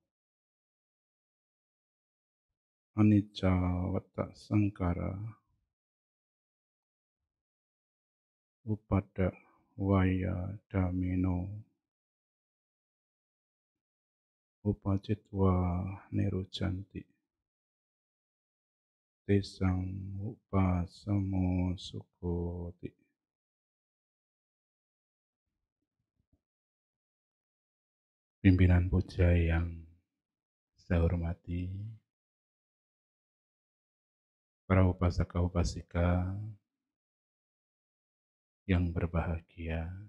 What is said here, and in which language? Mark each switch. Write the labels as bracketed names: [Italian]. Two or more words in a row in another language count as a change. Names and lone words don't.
[Pali] Anicca watta sankara upada waya damino upacitwa nirujanti tesang upasamo sukoti. [Indonesian] Pimpinan puja yang saya hormati, para upasaka upasika yang berbahagia,